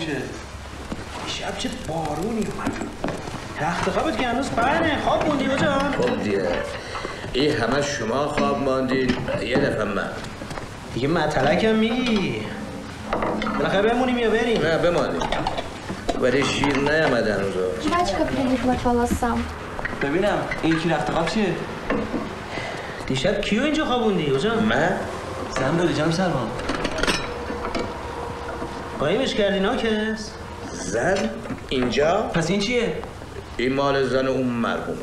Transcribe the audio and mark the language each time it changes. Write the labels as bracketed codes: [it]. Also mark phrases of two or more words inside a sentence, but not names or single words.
[fa] شب چه بارونی اومد. تخت خوابت که هنوز پهنه. خواب موندی اوجان؟ خب دیگه این همه شما خواب ماندید یه دفعه من دیگه مطلقم میگی. بالاخره بمونیم یا بریم؟ نه بمانیم. ولی شیر نیامده هنوزا. [ru] Жвачка прилипла к волосам. [fa] ببینم این کی رخت خواب چیه؟ دیشب کیو اینجا خوابوندی اوجان؟ من؟ زن بودی جام سلمان. قایمش کردی ناکس؟ زن؟ اینجا؟ پس این چیه؟ این مال زن اون مرحومه.